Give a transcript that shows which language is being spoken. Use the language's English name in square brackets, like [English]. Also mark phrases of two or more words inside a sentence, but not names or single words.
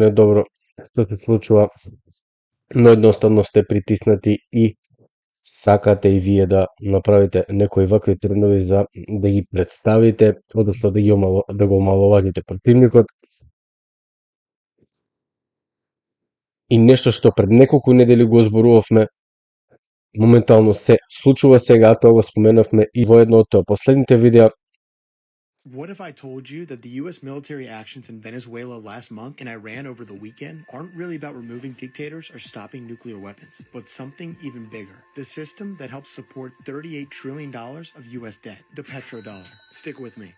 [Macedonian] е добро што се случува, но едноставно сте притиснати и сакате и вие да направите некои вакви трендови за да ги представите, односно да го омаловажите противникот. И нешто што пред неколку недели го зборувавме, моментално се случува сега, тоа го споменавме и во едно од последните видеа. [English] What if I told you that the U.S. military actions in Venezuela last month and Iran over the weekend aren't really about removing dictators or stopping nuclear weapons, but something even bigger? The system that helps support $38 trillion of U.S. debt, the petrodollar. Stick with me.